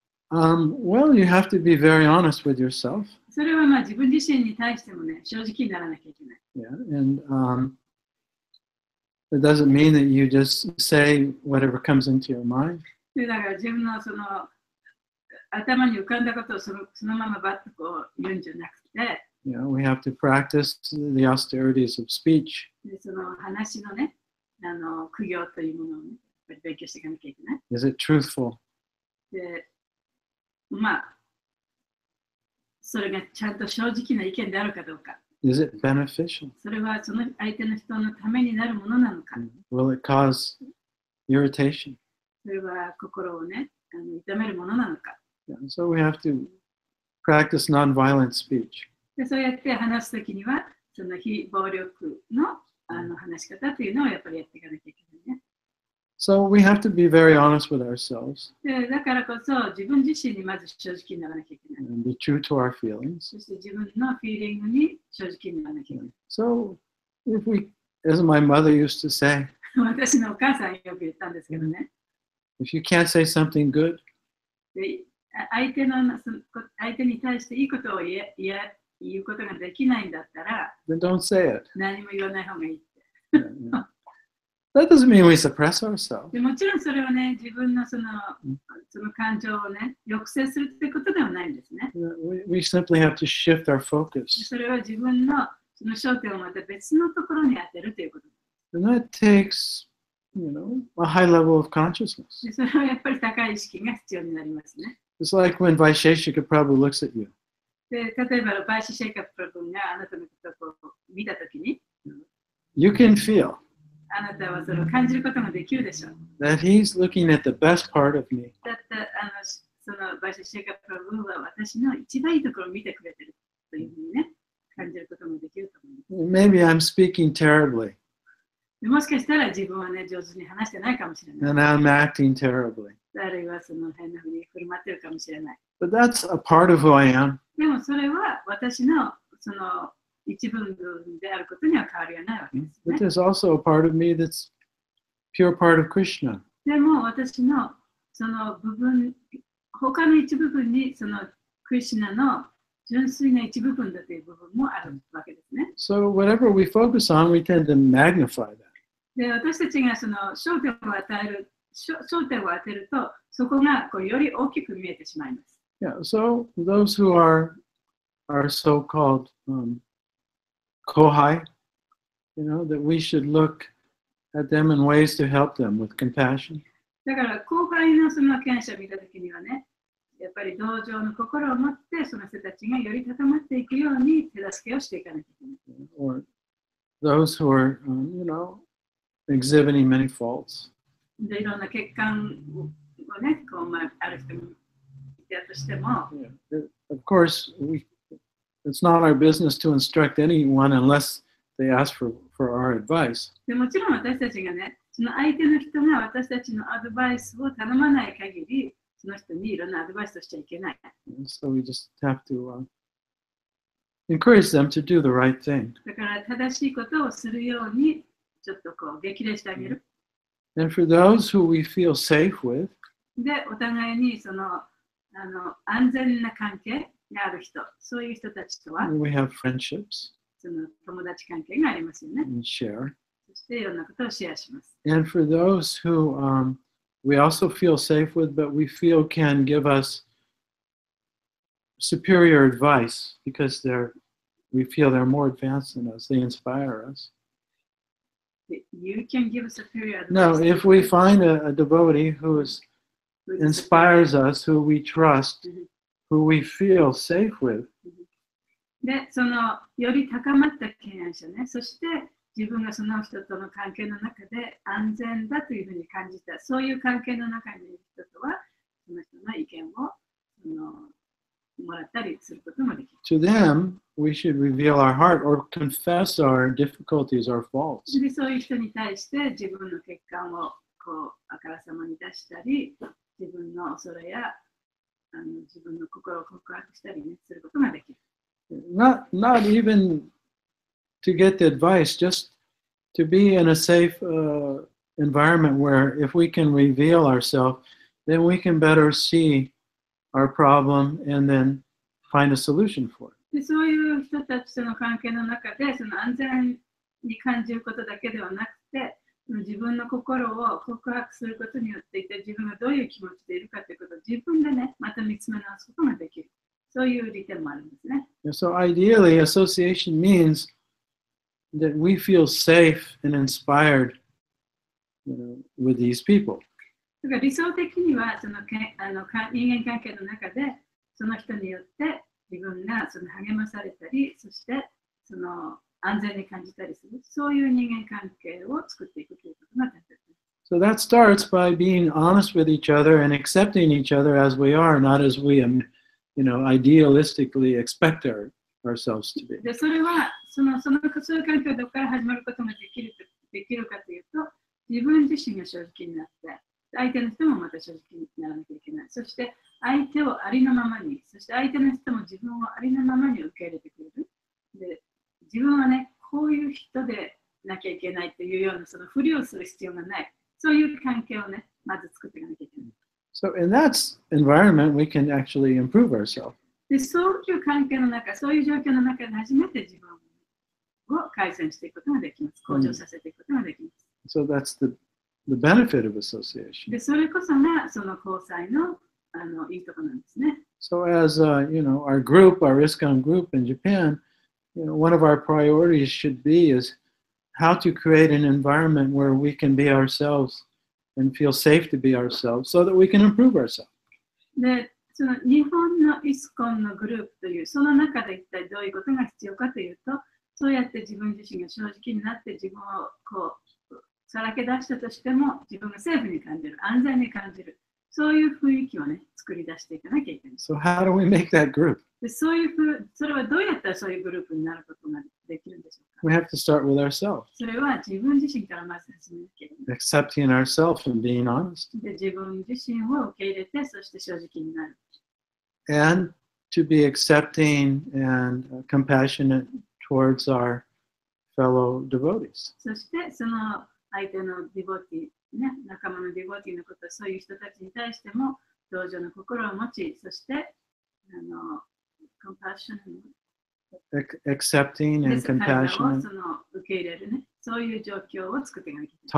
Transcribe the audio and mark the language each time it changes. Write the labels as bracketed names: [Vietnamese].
[English] Well, you have to be very honest with yourself. [Japanese] それは自分自身に対してもね、正直にならなきゃいけない。 [English] Yeah, and it doesn't mean that you just say whatever comes into your mind. [Japanese] だから自分の頭に浮かんだことをそのままバッとこう言うんじゃなくて、 [English] we have to practice the austerities of speech. [Japanese] でその話のね、苦行というものをね、やっぱり勉強していかなきゃいけない。 [English] Is it truthful? [Japanese] で、それがちゃんと正直な意見であるかどうか。 [English] Is it beneficial? [Japanese] それはその相手の人のためになるものなのか。 [English] Will it cause irritation? [Japanese] それは心をね、痛めるものなのか。 [English] So we have to practice nonviolent speech. [Japanese] でそうやって話すときには、その非暴力の話し方というのをやっぱりやっていかなきゃいけないね。 [English] So we have to be very honest with ourselves. [Japanese] でだからこそ自分自身にまず正直にならなきゃいけない。 [English] And be true to our feelings. [Japanese] そして自分のフィーリングに正直にならなきゃいけない。 [English] So if we, as my mother used to say, [Japanese] 私のお母さんよく言ったんですけどね。 [English] if you can't say something good, [Japanese] で相手に対していいことを言うことができないんだったら、 [English] then don't say it. [Japanese] 何も言わない方がいいって。 [English] That doesn't mean we suppress ourselves. [Japanese] でもちろんそれはね、自分のその感情をね、抑制するってことではないんですね。 [English] We simply have to shift our focus. [Japanese] それは自分のその焦点をまた別のところに当てるということです。 [English] And that takes, a high level of consciousness. [Japanese] でそれはやっぱり高い意識が必要になりますね。 [English] It's like when Vaisheshika Prabhu looks at you. [Japanese] で例えば、バイシシェイカプラブがあなたのことを見たときに、 [English] You can feel [Japanese] あなたはそれを感じることができるでしょう。 [English] that he's looking at the best part of me. [Japanese] だってそのバイシシェイカプラブは私の一番いいところを見てくれてるというふうにね、感じることもできると思います。 [English] Maybe I'm speaking terribly. [Japanese] もしかしたら自分はね、上手に話してないかもしれない。 [English] And I'm acting terribly. [Japanese] あるいはその変なふうに振る舞ってるかもしれない。 [English] But that's a part of who I am. [Japanese] でもそれは私のその一部分であることには変わりはないわけですね。 [English] But there's also a part of me that's pure part of Krishna. [Japanese] でも私のその部分、他の一部分にそのクリシュナの純粋な一部分だという部分もあるわけですね。 [English] So whatever we focus on, we tend to magnify that. [Japanese] で、私たちがその焦点を焦点を当てると、そこがこうより大きく見えてしまいます。 [English] Yeah, so those who are so-called kohai, that we should look at them in ways to help them with compassion. [Japanese] だから後輩のその権者を見たときにはね、やっぱり同情の心を持ってその人たちがより高まっていくように手助けをしていかなきゃいけない。 [English] Or those who are, exhibiting many faults. [Japanese] で、いろんな欠陥をね、ある人もいたとしても、 [English] Yeah. Of course, it's not our business to instruct anyone unless they ask for our advice. [Japanese] でもちろん私たちがね、その相手の人が私たちのアドバイスを頼まない限り、その人にいろんなアドバイスをしちゃいけない。 [English] So we just have to encourage them to do the right thing. [Japanese] だから正しいことをするように、ちょっとこう激励してあげる。 [English] And for those who we feel safe with, [Japanese] で、お互いにその安全な関係がある人、そういう人たちとは、 [English] we have friendships [Japanese] その友達関係がありますよね。 [English] and share. [Japanese] そしていろんなことをシェアします。 [English] And for those who we also feel safe with, but we feel can give us superior advice because we feel they're more advanced than us. They inspire us. You can give us a period. No, if we find a devotee who inspires us, who we trust, who we feel safe with. [Japanese] で、そのより高まった敬愛者ね、そして自分がその人との関係の中で安全だというふうに感じた、そういう関係の中にいる人とは、その人の意見をもらったりすることもできる。 [English] To them, we should reveal our heart or confess our difficulties, our faults. [Japanese] で、そういう人に対して自分の欠陥をあからさまに出したり、自分の恐れや自分の心を告白したり、ね、することができる。 [English] Not even to get the advice, just to be in a safe environment where if we can reveal ourselves, then we can better see our problem and then find a solution for it. [Japanese] で、そういう人たちとの関係の中で、その安全に感じることだけではなくて、自分の心を告白することによって一体自分がどういう気持ちでいるかということを自分でね、また見つめ直すことができる。そういう利点もあるんですね。 [English] So ideally, association means that we feel safe and inspired, with these people. [Japanese] だから理想的にはその人間関係の中でその人によって自分がその励まされたり、そしてその安全に感じたりする、そういう人間関係を作っていくということが大切です。 [English] So that starts by being honest with each other and accepting each other as we are, not as we, idealistically expect ourselves to be. [Japanese] で、それはそういう環境はどこから始まることができるかというと、自分自身が正直になって、相手の人もまた正直にならなきゃいけない。そして相手をありのままに、そして相手の人も自分をありのままに受け入れてくれる。で、自分はね、こういう人でなきゃいけないというようなそのふりをする必要がない。そういう関係をね、まず作っていかなきゃいけない。 [English] So in that environment, we can actually improve ourselves. [Japanese] で、そういう関係の中、そういう状況の中で初めて自分を改善していくことができます。向上させていくことができます。 [English] So that's the benefit of association. [Japanese] で、それこそがその交際のいいところなんですね。 [English] So as our group, our ISKCON group in Japan, one of our priorities should be is how to create an environment where we can be ourselves and feel safe to be ourselves so that we can improve ourselves. [Japanese] で、その日本のイスコンのグループという、その中で一体どういうことが必要かというと、そうやって自分自身が正直になって自分をさらけ出したとしても、自分がセーフに感じる、安全に感じる、そういう雰囲気をね、作り出していかなきゃいけない。 [English] So how do we make that group? [Japanese] で、それはどうやったらそういうグループになることができるんでしょうか。 [English] We have to start with ourselves, [Japanese] それは自分自身からまず始めなきゃいけない。 [English] accepting ourselves and being honest. [Japanese] で、自分自身を受け入れて、そして正直になる。 [English] And to be accepting and compassionate towards our fellow devotees. [Japanese] そして、その相手のディボティ、ね、仲間のディボティのこと、そういう人たちに対しても同情の心を持ち、そして [English] compassion accepting で and [Japanese] 彼らを [English] compassionate, [Japanese] その受け入れるね。そういう状況を作っていかなきゃいけ